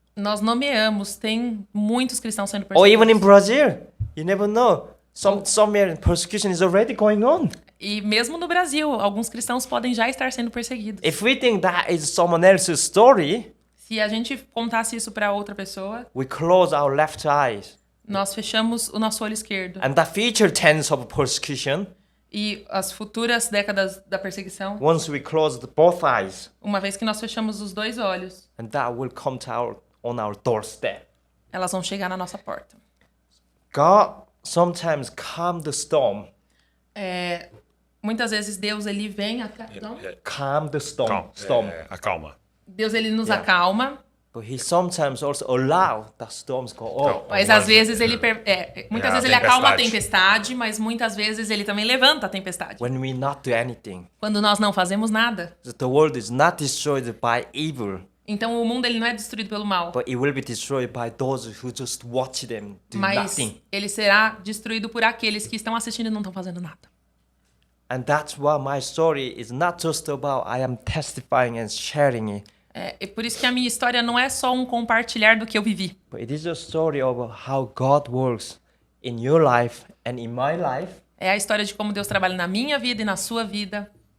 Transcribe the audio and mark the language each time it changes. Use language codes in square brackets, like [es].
[pt] Nós nomeamos, tem muitos cristãos sendo [en] Or even in [pt] perseguidos. [en] Brazil, you never know. Somewhere persecution is already going on. [pt] E mesmo no Brasil, alguns cristãos podem já estar sendo perseguidos. [en] If we think that is someone else's story, [pt] Se a gente contasse isso para outra pessoa, [en] we close our left eyes. [pt] nós fechamos o nosso olho esquerdo. [en] And the future tense of persecution, [pt] E as futuras décadas da perseguição, [en] once we close both eyes, [pt] uma vez que nós fechamos os dois olhos, [en] and that will come on our doorstep. [pt] elas vão chegar na nossa porta. [en] God sometimes calm the storm. [pt] Muitas vezes Deus ele vem [en] Calm the storm. [pt] Acalma. Deus ele nos [en] Yeah. [pt] acalma, [en] But he sometimes also allow the storms go up. [pt] mas às vezes ele muitas vezes ele acalma a tempestade. tempestade, mas muitas vezes ele também levanta a tempestade. [en] When we not do anything, [pt] Quando nós não fazemos nada. [en] the world is not destroyed by evil, [pt] Então o mundo ele não é destruído pelo mal, [en] but it will be destroyed by those who just watch them do [pt] mas [en] nothing. [pt] ele será destruído por aqueles que estão assistindo e não estão fazendo nada. [en] And that's why my story is not just about I am testifying and sharing it, [pt] É por isso que a minha história não é só um compartilhar do que eu vivi, [en] but it is a story of how God works in your life and in my life. [pt] é a história de como Deus trabalha na minha vida e na sua vida.